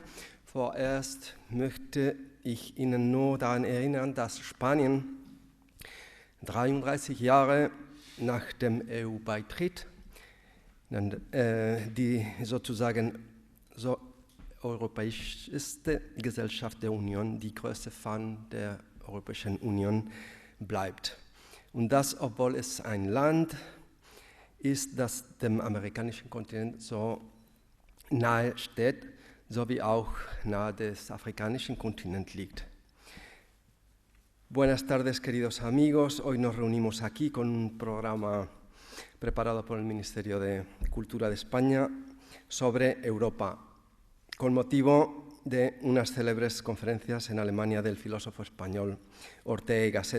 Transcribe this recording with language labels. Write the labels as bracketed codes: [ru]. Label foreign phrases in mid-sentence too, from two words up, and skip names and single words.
[de] Vorerst möchte ich Ihnen nur daran erinnern, dass Spanien 33 Jahre nach dem EU-Beitritt die sozusagen so europäischste Gesellschaft der Union, die größte Feind der Europäischen Union bleibt. Und das, obwohl es ein Land ist, das dem amerikanischen Kontinent so nahe steht, sowie auch nahe des afrikanischen Kontinents liegt. [es] Buenas tardes, queridos amigos. Hoy nos reunimos aquí con un programa preparado por el Ministerio de Cultura de España sobre Europa, con motivo de unas célebres conferencias en Alemania del filósofo español Ortega y Gasset.